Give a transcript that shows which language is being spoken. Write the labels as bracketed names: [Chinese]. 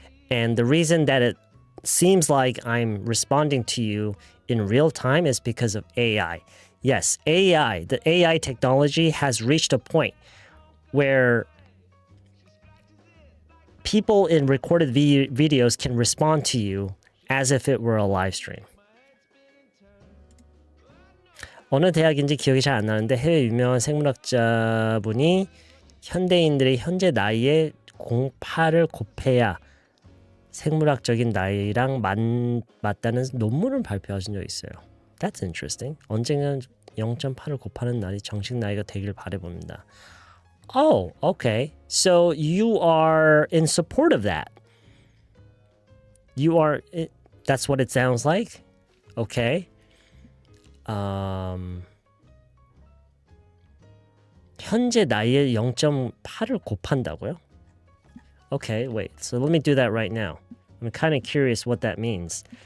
[English] And the reason that it seems like I'm responding to you in real time is because of AI. Yes, AI, the AI technology has reached a point where people in recorded videos can respond to you as if it were a live stream. [Korean] 어느 대학인지 기억이 잘 안 나는데 해외 유명한 생물학자분이 현대인들의 현재 나이에 08을 곱해야 생물학적인 나이랑 맞다는 논문을 발표하신 적이 있어요. [English] That's interesting. [Korean] 언젠간 0.8을 곱하는 날이 정식 나이가 되길 바라봅니다. [English] Oh, okay. So you are in support of that. You are... That's what it sounds like? Okay. [Korean] 현재 나이에 0.8을 곱한다고요? [English] Okay, wait. So let me do that right now. I'm kind of curious what that means.